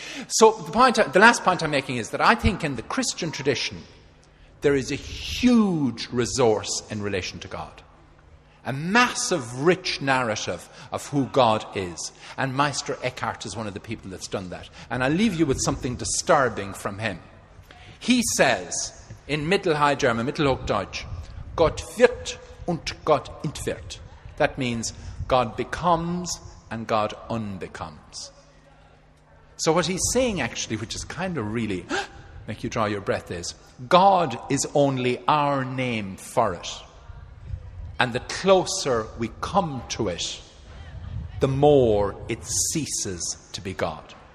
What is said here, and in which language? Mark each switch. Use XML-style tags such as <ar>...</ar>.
<en>So the last point I'm making is that I think in the Christian tradition, there is a huge resource in relation to God. A massive, rich narrative of who God is. And Meister Eckhart is one of the people that's done that. And I'll leave you with something disturbing from him. He says, in Mittelhigh German, Mittelhochdeutsch,</en> <de>Gott wird und Gott entwirrt.</de> <en>That means God becomes and God unbecomes. So what he's saying actually, which is kind of really make you draw your breath, is God is only our name for it. And the closer we come to it, the more it ceases to be God.</en>